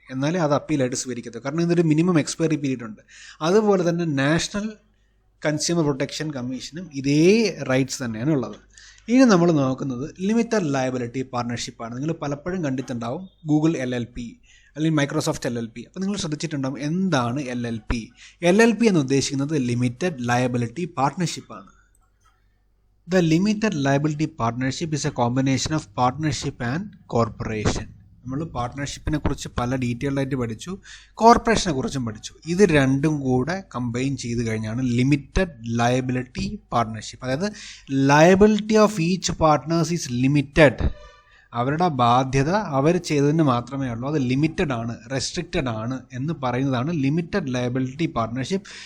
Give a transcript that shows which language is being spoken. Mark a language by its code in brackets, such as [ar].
[ml] എന്നാലേ അത് അപ്പീലായിട്ട് സ്വീകരിക്കത്തുള്ളൂ. കാരണം ഇതൊരു മിനിമം എക്സ്പയറി പീരീഡ് ഉണ്ട്. അതുപോലെ തന്നെ നാഷണൽ കൺസ്യൂമർ പ്രൊട്ടക്ഷൻ കമ്മീഷനും ഇതേ റൈറ്റ്സ് തന്നെയാണ് ഉള്ളത്. ഇനി നമ്മൾ നോക്കുന്നത് ലിമിറ്റഡ് ലയബിലിറ്റി പാർട്ണർഷിപ്പാണ്. നിങ്ങൾ പലപ്പോഴും കണ്ടിട്ടുണ്ടാവും ഗൂഗിൾ LLP അല്ലെങ്കിൽ മൈക്രോസോഫ്റ്റ് LLP. അപ്പോൾ നിങ്ങൾ ശ്രദ്ധിച്ചിട്ടുണ്ടാകും എന്താണ് LLP. LLP എന്ന് ഉദ്ദേശിക്കുന്നത് limited liability പാർട്ണർഷിപ്പാണ്. [en] The limited liability partnership is a combination of partnership and corporation. [ml] നമ്മൾ പാർട്ട്ണർഷിപ്പിനെ കുറിച്ച് പല ഡീറ്റെയിൽഡ് ആയിട്ട് പഠിച്ചു, കോർപ്പറേഷനെ കുറിച്ചും പഠിച്ചു. ഇത് രണ്ടും കൂടെ കമ്പൈൻ ചെയ്ത് കഴിഞ്ഞാണ് ലിമിറ്റഡ് ലയബിലിറ്റി പാർട്ട്ണർഷിപ്പ്. [en] അതായത് liability of each partners is limited. [ml] അവരുടെ ബാധ്യത അവർ ചെയ്തതിന് മാത്രമേ ഉള്ളൂ. അത് ലിമിറ്റഡ് ആണ്, റെസ്ട്രിക്റ്റഡ് ആണ് എന്ന് പറയുന്നതാണ് ലിമിറ്റഡ് ലയബിലിറ്റി പാർട്ട്ണർഷിപ്പ്.